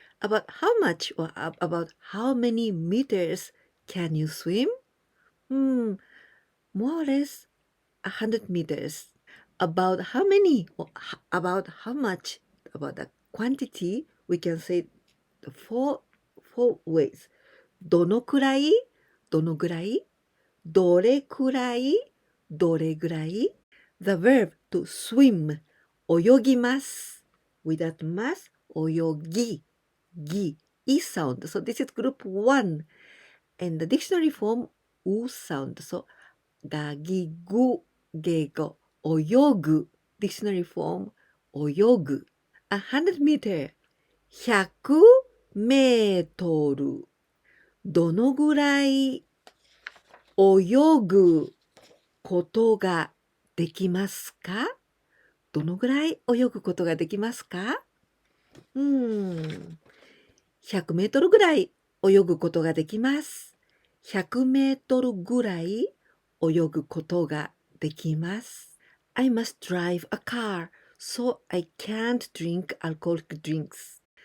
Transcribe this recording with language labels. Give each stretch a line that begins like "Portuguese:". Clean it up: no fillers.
English: About how much or about how many meters can you swim? More or less 100 meters. About how many or about how much, about the quantity, we can say the four ways.
Japanese: どのくらい、どのぐらい、どれくらい、どれぐらい。
English: The verb to swim,
Japanese: 泳ぎます。
English: Without ます、泳ぎ。ぎ is sound. So this is group 1. And the dictionary form, u sound. So
Japanese: がぎぐげご泳ぐ
English: dictionary form
Japanese: 泳ぐ
English: 100 meter
Japanese: 100メートルどのぐらい泳ぐことができますか？どのぐらい泳ぐことができますか？100メートルぐらい泳ぐことができます。 100メートルぐらい泳ぐことができます。
English: I must drive a car, so I can't drink alcoholic drinks.